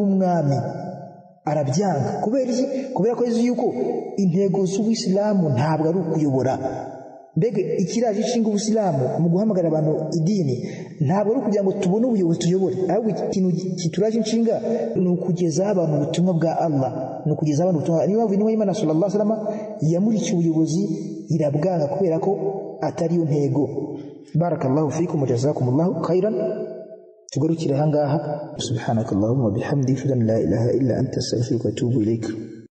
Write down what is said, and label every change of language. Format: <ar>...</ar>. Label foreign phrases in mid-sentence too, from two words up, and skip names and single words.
<rw>umwami arabyanga kubera ko azi yuko intego z'Ubuislamu ntabwo ari ukuyobora mbega ikiraje ishinga Ubuislamu mu guhamagara abantu idini ntabwo ari kugira ngo tubone ubuyobozi tuyobore ahubwo ikintu kituraje inshinga ni ukugeza abantu ubutumwa bwa Allah ni ukugeza abantu ubutumwa niba intumwa y'Imana</rw> <ar>صلى الله عليه وسلم</ar> <rw>yamurikiye ubuyobozi irabwanga kubera ko atari yo ntego</rw> <ar>بارك الله فيكم جزاكم الله خيرا</ar> <rw>tugarukire hangaha</rw> <ar>سبحانك اللهم وبحمدك لا إله إلا أنت أستغفرك وأتوب إليك</ar>